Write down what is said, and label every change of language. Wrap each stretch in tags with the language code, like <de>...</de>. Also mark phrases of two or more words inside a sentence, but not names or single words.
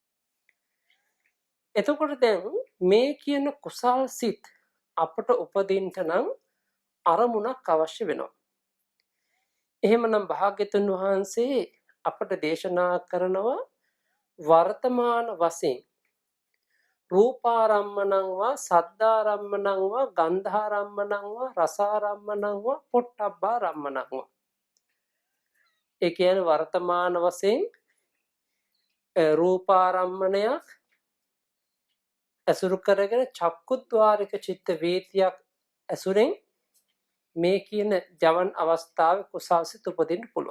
<si>එතකොට දැන් මේ කියන කුසල් සිත් අපට උපදින්න නම් අරමුණක් අවශ්‍ය වෙනවා. එහෙමනම් භාග්‍යතුන් වහන්සේ අපට දේශනා කරනවා වර්තමාන වශයෙන්</si> <pi>රූපාරම්මණං වා සද්ධාරම්මණං වා ගන්ධාරම්මණං වා රසාරම්මණං වා පොට්ටබ්බාරම්මණං වා.</pi> <si>ඒ කියන්නේ වර්තමාන වශයෙන් රූපාරම්මණයක් ඇසුරු කරගෙන චක්කුද්්වාරික චිත්ත වීතියක් ඇසුරෙන් මේ කියන ජවන් අවස්ථාවේ කුසල්සිත උපදින්න පුළුවන්.</si>